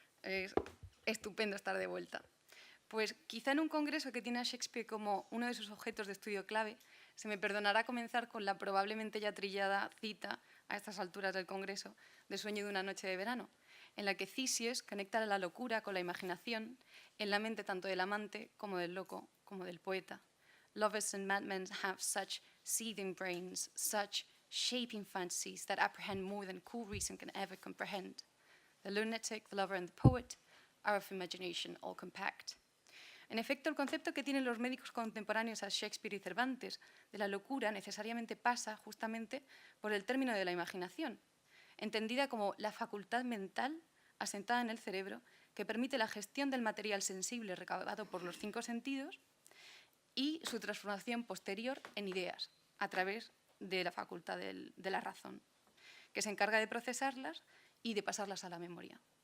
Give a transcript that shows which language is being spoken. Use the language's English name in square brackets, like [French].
[Spanish] Es estupendo estar de vuelta. Pues quizá en un congreso que tiene a Shakespeare como uno de sus objetos de estudio clave, se me perdonará comenzar con la probablemente ya trillada cita, a estas alturas del congreso, de Sueño de una noche de verano, en la que Theseus conecta la locura con la imaginación en la mente tanto del amante como del loco, como del poeta. [English] Lovers and madmen have such seething brains, such shaping fantasies that apprehend more than cool reason can ever comprehend. The lunatic, the lover and the poet are of imagination all compact. [Spanish] En efecto, el concepto que tienen los médicos contemporáneos a Shakespeare y Cervantes de la locura necesariamente pasa justamente por el término de la imaginación, entendida como la facultad mental asentada en el cerebro que permite la gestión del material sensible recabado por los 5 sentidos y su transformación posterior en ideas a través de la facultad de la razón, que se encarga de procesarlas y de pasarlas a la memoria.